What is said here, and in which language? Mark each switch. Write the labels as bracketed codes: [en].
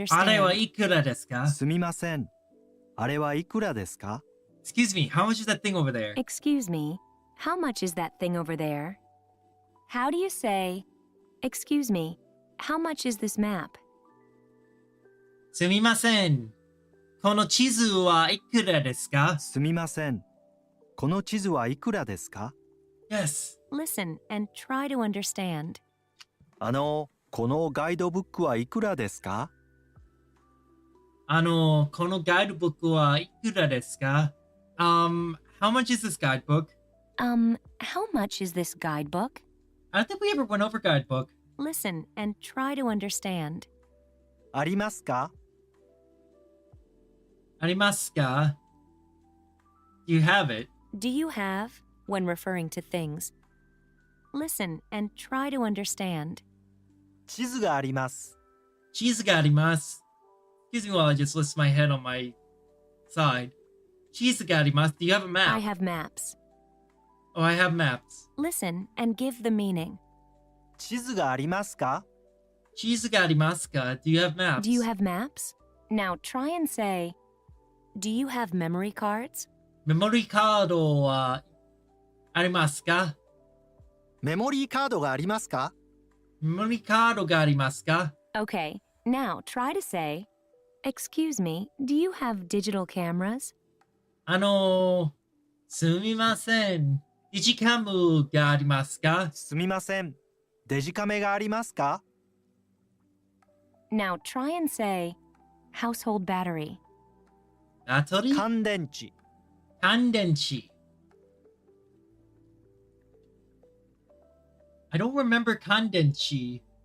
[ja] あれは [en] understand. [ja] いくらですか？すみません。あれはいくらですか？ [en] Excuse me, how much is that thing over there? Excuse me, how much is that thing over there? How do you say, Excuse me, how much is this map? [ja] すみません。この地図はいくらですか？すみません。この地図はいくらですか？ [en] Yes. Listen and try to understand. [ja] このガイドブックはいくらですか？このガイドブックはいくらですか？ [en] How much is this guidebook? How much is this guidebook? I don't think we ever went over guidebook. Listen and try to understand. [ja] ありますか？ありますか？ [en] Do you have it? Do you have, when referring to things? Listen and try to understand. [ja] 地図があります。地図があります。 [en] Excuse me while I just list my head on my side. [ja] 地図があります。 [en] Do you have a map? I have maps. Oh, I have maps. Listen and give the meaning. [ja] 地図がありますか？地図がありますか？ [en] Do you have maps? Do you have maps? Now try and say, Do you have memory cards? [ja] メモリーカードはありますか？メモリーカードがありますか？メモリーカードがありますか？ [en] Okay, now try to say, Excuse me, do you have digital cameras? [ja] すみません。デジカムがありますか？すみません。デジカメがありますか？ [en] Now try and say, Household battery. [ja] バトリー？乾電池。乾電池。 [en] I don't remember 乾電池。